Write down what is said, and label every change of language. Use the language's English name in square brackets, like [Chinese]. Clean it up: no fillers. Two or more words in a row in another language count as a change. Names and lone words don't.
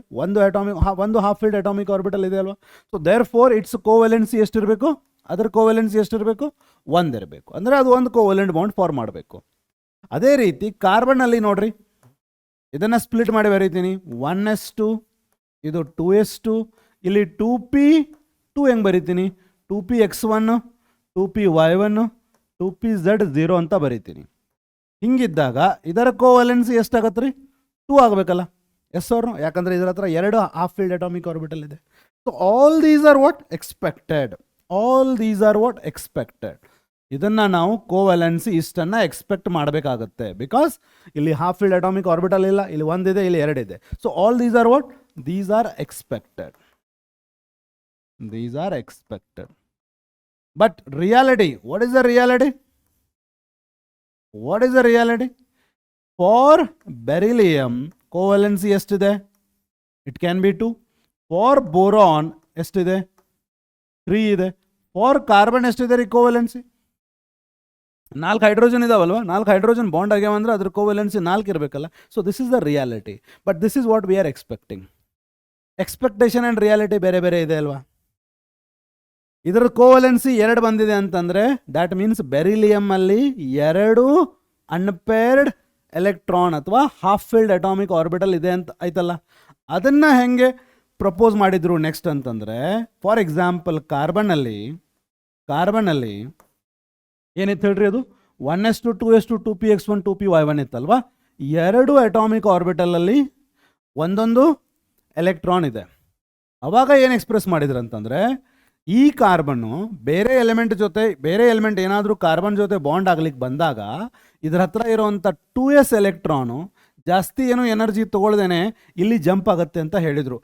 [Kannada] ಒಂದು [English] half filled atomic orbital [Kannada] ಇದೆ ಅಲ್ವಾ? [English] so therefore its covalency [Kannada] ಎಷ್ಟಿರಬೇಕು? ಅದರ ಕೋವ್ಯಾಲೆನ್ಸಿ ಎಷ್ಟಿರಬೇಕು? 1 ಇರಬೇಕು. ಅಂದರೆ ಅದು ಒಂದು [English] covalent bond form [Kannada] ಮಾಡಬೇಕು. ಅದೇ ರೀತಿ ಕಾರ್ಬನ್ ಅಲ್ಲಿ ನೋಡ್ರಿ, ಇದನ್ನು ಸ್ಪ್ಲಿಟ್ ಮಾಡಿ ಬರೀತೀನಿ. 1s2, ಇದು 2s2, ಇಲ್ಲಿ 2p2 ಹೆಂಗೆ ಬರೀತೀನಿ? 2px1, 2py1, 2pz0 ಅಂತ ಬರೀತೀನಿ. ಹಿಂಗಿದ್ದಾಗ ಇದರ ಕೋವ್ಯಾಲೆನ್ಸಿ ಎಷ್ಟಾಗತ್ತೆ ರೀ? 2 ಆಗಬೇಕಲ್ಲ. ಎಸ್ ಅವ್ರು, ಯಾಕಂದರೆ ಇದರ ಹತ್ರ 2 [English] half filled atomic orbital [Kannada] ಇದೆ. [English] So all these are what expected. [Kannada] ಇದನ್ನು ನಾವು ಕೋವ್ಯಾಲೆನ್ಸಿ ಇಷ್ಟನ್ನು ಎಕ್ಸ್ಪೆಕ್ಟ್ ಮಾಡಬೇಕಾಗತ್ತೆ. ಬಿಕಾಸ್ ಇಲ್ಲಿ [English] half filled atomic orbital [Kannada] ಇಲ್ಲ, ಇಲ್ಲಿ 1 ಇದೆ, ಇಲ್ಲಿ 2 ಇದೆ. [English] So all these are what? These are expected. But reality, what is the reality? for beryllium covalency [Kannada] ಎಷ್ಟಿದೆ? [English] It can be 2. For boron ಎಷ್ಟಿದೆ? [Kannada] 3 ಇದೆ. [English] for carbon [Kannada] ಎಷ್ಟಿದೆ ರೀ ಕೋವ್ಯಾಲೆನ್ಸಿ? 4 ಹೈಡ್ರೋಜನ್ ಇದಾವಲ್ವಾ? 4 [English] hydrogen bond [Kannada] ಆಗ್ಯಾವಂದ್ರೆ ಅದ್ರ ಕೋವ್ಯಾಲೆನ್ಸಿ 4 ಇರಬೇಕಲ್ಲ. [English] So this is the reality. But this is what we are expecting. expectation and reality [Kannada] ಬೇರೆ ಬೇರೆ ಇದೆ ಅಲ್ವಾ? ಇದರ ಕೋವ್ಯಾಲೆನ್ಸಿ 2 ಬಂದಿದೆ ಅಂತಂದರೆ [English] that means beryllium [Kannada] ಅಲ್ಲಿ 2 [English] unpaired electron [Kannada] ಅಥವಾ [English] half filled atomic orbital [Kannada] ಇದೆ ಅಂತ ಆಯ್ತಲ್ಲ. ಅದನ್ನು ಹೆಂಗೆ ಪ್ರಪೋಸ್ ಮಾಡಿದ್ರು ನೆಕ್ಸ್ಟ್ ಅಂತಂದರೆ, [English] for example [Kannada] ಕಾರ್ಬನಲ್ಲಿ ಏನಿತ್ತು ಹೇಳ್ರಿ? ಅದು 1s2 2s2 2px1 2py1 ಇತ್ತಲ್ವಾ? 2 [English] atomic orbital-alli [Kannada] ಒಂದೊಂದು ಎಲೆಕ್ಟ್ರಾನ್ ಇದೆ. ಅವಾಗ ಏನು ಎಕ್ಸ್ಪ್ರೆಸ್ ಮಾಡಿದ್ರು ಅಂತಂದರೆ, ಈ ಕಾರ್ಬನ್ನು ಬೇರೆ ಎಲಿಮೆಂಟ್ ಏನಾದರೂ ಕಾರ್ಬನ್ ಜೊತೆ ಬಾಂಡ್ ಆಗ್ಲಿಕ್ಕೆ ಬಂದಾಗ ಇದ್ರ ಹತ್ರ ಇರೋವಂಥ 2s ಎಲೆಕ್ಟ್ರಾನು ಜಾಸ್ತಿ ಏನು ಎನರ್ಜಿ ತೊಗೊಳ್ದೇನೆ ಇಲ್ಲಿ ಜಂಪ್ ಆಗುತ್ತೆ ಅಂತ ಹೇಳಿದರು.